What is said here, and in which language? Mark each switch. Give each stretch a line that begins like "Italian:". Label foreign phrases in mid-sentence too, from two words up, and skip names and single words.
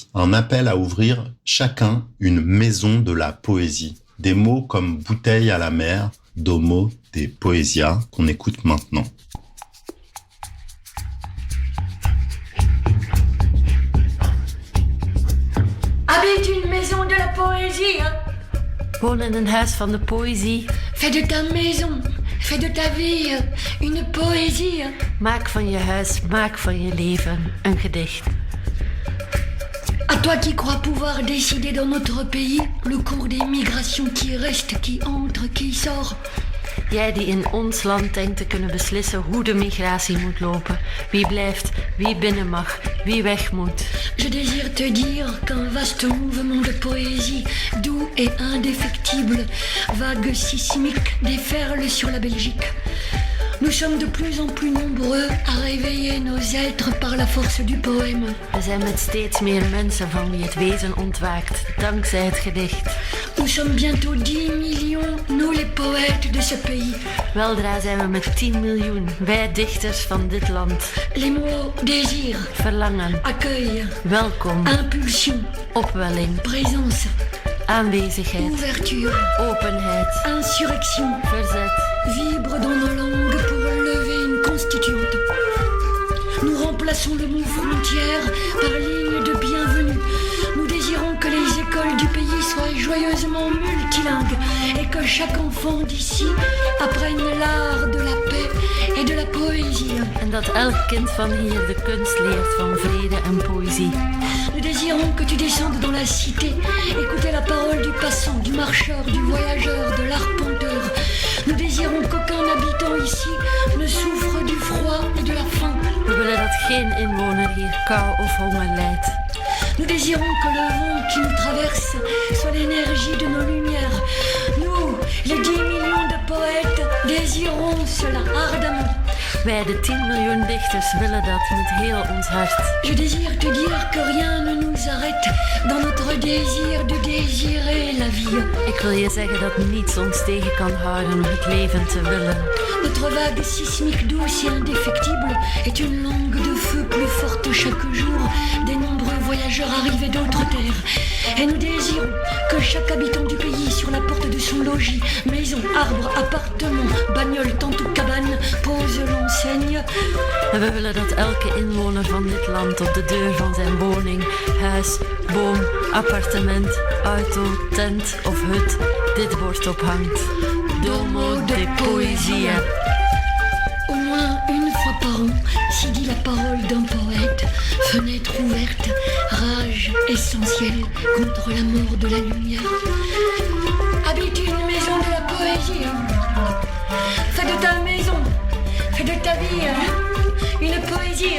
French: Un appel à ouvrir chacun une maison de la poésie. Des mots comme bouteille à la mer, Domo de Poesia, qu'on écoute maintenant. Habite une maison de la poëzie, hein?
Dutch: Woon in een huis van de poëzie.
French: Fais de ta maison, fais de ta vie une poëzie, hein?
Dutch: Maak van je huis, maak van je leven een gedicht.
French: À toi qui crois pouvoir décider dans notre pays le cours des migrations qui reste, qui entre, qui sort.
Dutch: Jij die in ons land denkt te kunnen beslissen hoe de migratie moet lopen. Wie blijft, wie binnen mag, wie weg moet.
French: Je désire te dire qu'un vaste mouvement de poésie, doux et indéfectible, vague sismique, déferle sur la Belgique. Nous sommes de plus en plus nombreux à réveiller nos êtres par la force du poème.
Dutch: We zijn met steeds meer mensen van wie het wezen ontwaakt, dankzij het gedicht.
French: Nous sommes bientôt 10 millions, nous les poètes de ce pays.
Dutch: Weldra zijn we met 10 miljoen, wij dichters van dit land.
French: Les mots désir,
Dutch: Verlangen,
French: accueil,
Dutch: welkom,
French: impulsion,
Dutch: opwelling,
French: présence,
Dutch: aanwezigheid,
French: ouverture,
Dutch: openheid,
French: insurrection,
Dutch: verzet.
French: vibrent dans nos langues pour lever une constituante. Nous remplaçons le mot frontière par ligne de bienvenue. Nous désirons que les écoles du pays soient joyeusement multilingues et que chaque enfant d'ici apprenne l'art de la paix et de la poésie.
Dutch: En dat elk kind van hier de kunst leert van vrede en poëzie.
French: Nous désirons que tu descendes dans la cité, écouter la parole du passant, du marcheur, du voyageur, de l'arpenteur. Nous désirons qu'aucun habitant ici ne souffre du froid et de la faim.
Dutch: We willen dat geen inwoner hier kou of honger lijdt.
French: Nous désirons que le vent qui nous traverse soit l'énergie de nos lumières. Nous, les 10 millions de poètes, désirons cela ardemment.
Dutch: Wij, de 10 miljoen dichters, willen dat met heel ons hart.
French: Je désire te dire que rien ne nous arrête dans notre désir de désirer la vie.
Dutch: Ik wil je zeggen dat niets ons tegen kan houden het leven te willen.
French: Notre vague sismique douce et indéfectible est une langue de feu plus forte chaque jour des nombreux voyageurs arrivés d'autres terres. Et nous désirons que chaque habitant du pays sur la porte de son logis, maison, arbre, appartement, bagnole, tente ou cabane, pose l'enseigne.
Dutch: En we willen dat elke inwoner van dit land op de deur van zijn woning, huis, boom, appartement, auto, tent of hut dit woord ophangt.
French: Domo de poesia. Au moins une fois par an, s'y dit la parole d'un poète. Fenêtre ouverte, rage essentielle contre la mort de la lumière. Habite une maison de la poésie. Fais de ta maison, fais de ta vie une poésie.